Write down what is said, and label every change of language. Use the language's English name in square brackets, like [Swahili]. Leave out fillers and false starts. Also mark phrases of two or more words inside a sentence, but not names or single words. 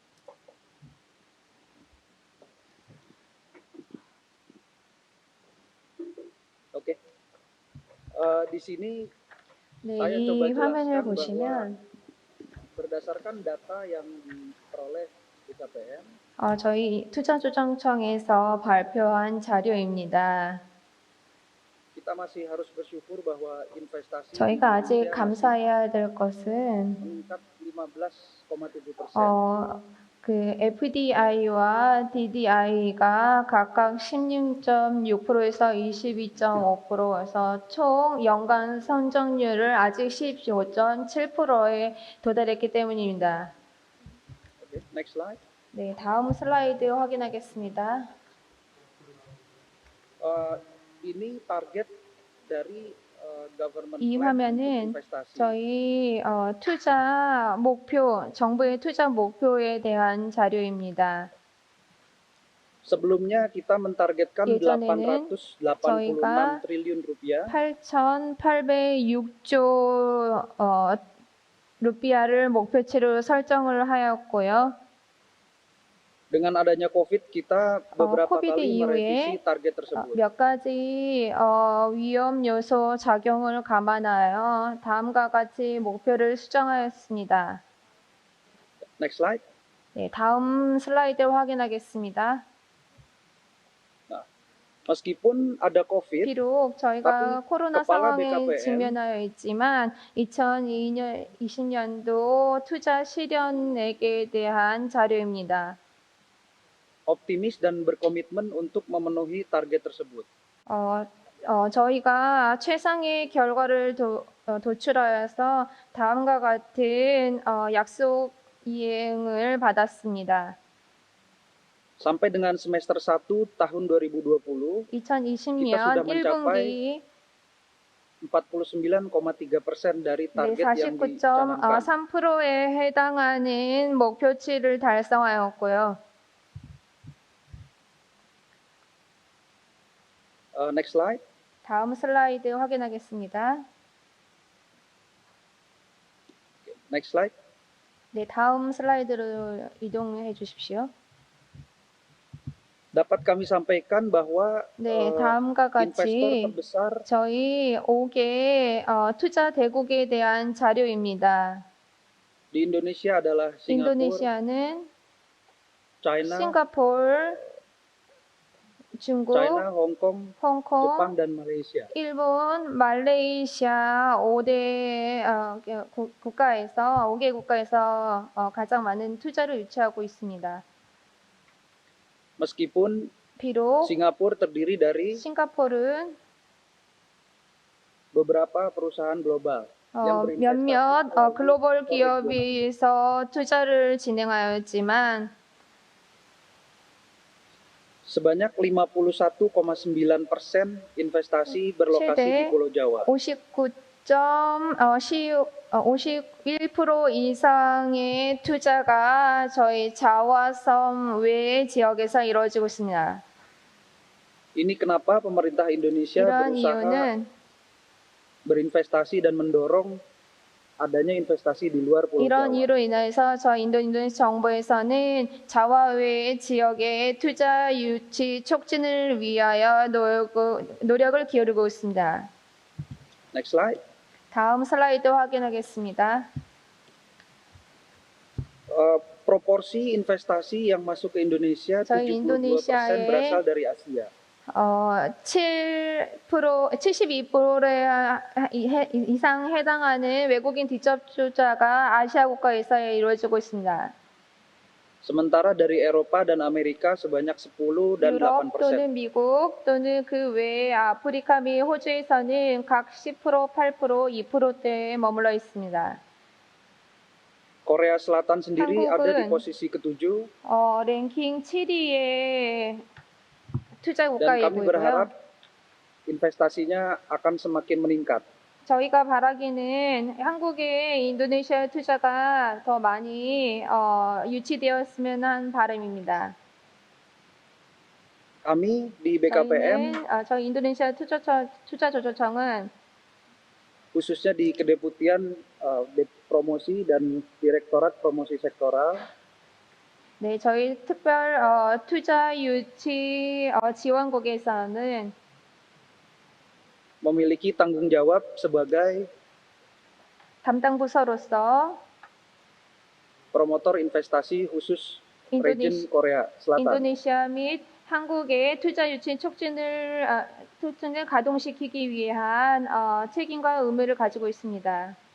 [Indonesian] Oke. Di sini saya coba [Korean] 화면을 [Indonesian] jelaskan [Korean] 보시면 [Indonesian] bahwa berdasarkan data yang diperoleh BKPM, [Korean] 저희 투자조정청에서 발표한 자료입니다. [Indonesian] kita masih harus bersyukur bahwa investasi [Korean] 저희가 아직 감사해야 될 것은 [Indonesian] meningkat 15,7%. [Korean] 그 FDI와 DDI가 각각 16.6%에서 22.5%에서 총 연간 성장률을 아직 15.7%에 도달했기 때문입니다. [English] Okay, next slide. [Korean] 네, 다음 슬라이드 확인하겠습니다. [Indonesian] Ini target dari government [Korean] 이 [Indonesian] plan untuk [Korean] 화면은 [Indonesian] investasi. [Korean] 저희 투자 목표, 정부의 투자 목표에 대한 자료입니다. [Indonesian] Sebelumnya kita mentargetkan [Korean] 예전에는 [Indonesian] 886 [Korean] 저희가 [Indonesian] triliun rupiah [Korean] 8,806조 루피아를 목표치로 설정을 하였고요. [Indonesian] dengan adanya COVID kita beberapa [Korean] 코비드 [Indonesian] kali merevisi [Korean] 이후에 [Indonesian] target tersebut. [Korean] 몇 가지 위험 요소 작용을 감안하여 다음과 같이 목표를 수정하였습니다. [English] Next slide. [Korean] 네, 다음 슬라이드 확인하겠습니다. [Indonesian] Meskipun ada COVID, [Korean] 비록 저희가 [Indonesian] tapi [Korean] 코로나 [Indonesian] kepala [Korean] 상황에 [Indonesian] BKPM [Korean] 직면하여 있지만 2020년도 투자 실현액에 대한 자료입니다. [Indonesian] optimis dan berkomitmen untuk memenuhi target tersebut. [Korean] 저희가 최상의 결과를 도출하여서 다음과 같은 약속 이행을 받았습니다. [Indonesian] Sampai dengan semester 1 tahun 2020, [Korean] 2020년 1분기 [Indonesian] 49,3% dari target yang dicanangkan. [Korean] 49.3%에 해당하는 목표치를 달성하였고요. [English] Next slide. [Korean] 다음 슬라이드 확인하겠습니다. [English] Next slide. [Korean] 네, 다음 슬라이드로 이동해 주십시오. [Indonesian] Dapat kami sampaikan bahwa [Korean] 네, 다음과 [Indonesian] investor [Korean] 같이 [Indonesian] terbesar [Korean] 저희 5개 투자 대국에 대한 자료입니다. [Indonesian] di Indonesia adalah Singapura, [Korean] 인도네시아는 [Indonesian] China, [Korean] 싱가포르, 중국, [Indonesian] China, Hong Kong, [Korean] 홍콩, [Indonesian] Jepang, dan Malaysia. [Korean] 일본, 말레이시아 5대 국가에서 5개 국가에서 가장 많은 투자를 유치하고 있습니다. [Indonesian] Meskipun [Korean] 비록 [Indonesian] Singapura terdiri dari [Korean] 싱가포르는 [Indonesian] beberapa perusahaan global yang berinvestasi [Korean] 몇몇 [Indonesian] melalui [Korean] 글로벌 [Indonesian] proyek [Korean] 기업에서 투자를 진행하였지만 [Indonesian] sebanyak 51,9% investasi berlokasi di [Korean] 최대 [Indonesian] Pulau Jawa. [Korean] 51% 이상의 투자가 저희 자화섬 외 지역에서 이루어지고 있습니다. [Indonesian] Ini kenapa pemerintah Indonesia [Korean] 이러한 [Indonesian] berusaha [Korean] 이유는 [Indonesian] berinvestasi dan mendorong adanya investasi di luar Pulau [Korean] 이런 [Indonesian] Jawa. [Korean] 이유로 인해서 저희 인도네시아 정부에서는 자화 외 지역의 투자 유치 촉진을 위하여 노력을 기울이고 있습니다. [English] Next slide. [Korean] 다음 슬라이드 확인하겠습니다. [Indonesian] Proporsi investasi yang masuk ke Indonesia [Korean] 저희 [Indonesian] 72% [Korean] 인도네시아의 [Indonesian] berasal dari Asia. [Korean] 72%에 이상 해당하는 외국인 직접 투자가 아시아 국가에서 이루어지고 있습니다. [Indonesian] Sementara dari Eropa dan Amerika sebanyak 10 dan [Korean] 유럽 [Indonesian] 8%. [Korean] 또는 미국 또는 그 외 아프리카 및 호주에서는 각 10%, 8%, 2%대에 머물러 있습니다. [Indonesian] Korea Selatan sendiri ada di [Korean] 한국은 [Indonesian] posisi ke-7 [Korean] 랭킹 7위의 투자 [Indonesian] dan [Korean] 국가에 [Indonesian] kami berharap [Korean] 보이고요. [Indonesian] investasinya akan semakin meningkat. [Korean] 저희가 바라기는 한국의 인도네시아 투자가 더 많이 유치되었으면 한 바람입니다. [Indonesian] Kami di BKPM [Korean] 저희 인도네시아 투자조정청은 [Indonesian] khususnya di Kedeputian Promosi dan Direktorat Promosi Sektoral [Korean] 네, 저희 특별 투자 유치 지원국에서는 [Indonesian] memiliki tanggung jawab sebagai [Korean] 담당 부서로서 [Indonesian] promotor investasi khusus region Korea Selatan. [Korean] 인도네시아 및 한국의 투자 유치 촉진을 가동시키기 위한 책임과 의무를 가지고 있습니다.